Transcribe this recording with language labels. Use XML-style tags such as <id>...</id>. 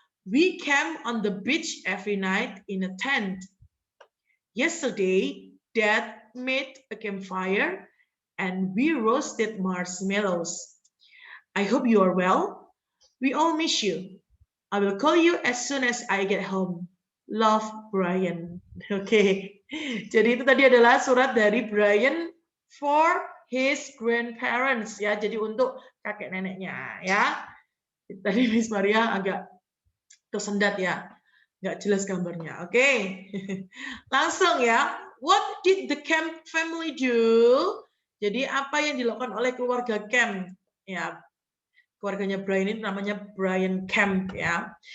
<en>We camp on the beach every night in a tent. Yesterday, Dad made a campfire and we roasted marshmallows. I hope you are well. We all miss you. I will call you as soon as I get home. Love, Brian. Oke.</en> <id>Jadi itu tadi adalah surat dari Brian</id> <en>for his grandparents</en> <id>ya. Jadi untuk kakek neneknya ya. Tadi Miss Maria agak tersendat ya. Nggak jelas gambarnya. Oke. Langsung ya.</id> <en>What did the Kemp family do?</en> <id>Jadi apa yang dilakukan oleh keluarga Kemp? Ya. Keluarganya Brian ini namanya Brian Kemp ya.</id>